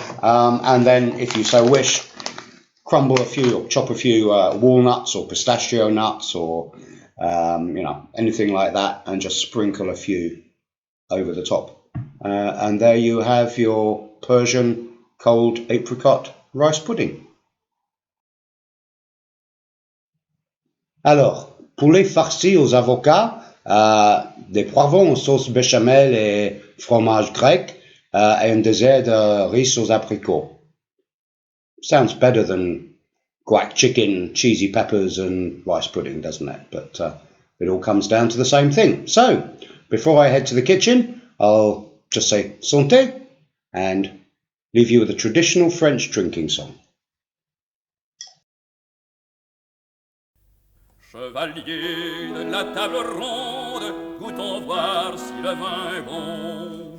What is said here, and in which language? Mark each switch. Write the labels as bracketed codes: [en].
[en] And then, if you so wish, crumble a few or chop a few walnuts or pistachio nuts or anything like that, and just sprinkle a few over the top. And there you have your Persian cold apricot rice pudding. [fr] Alors, poulet farci aux avocats, des poivrons en sauce béchamel et fromage grec, et un dessert de riz aux apricots. [en] Sounds better than guac chicken, cheesy peppers and rice pudding, doesn't it? But it all comes down to the same thing. So, before I head to the kitchen, I'll just say santé and leave you with a traditional French drinking song. [fr] Chevalier de la table ronde, goûtons voir si le vin est bon.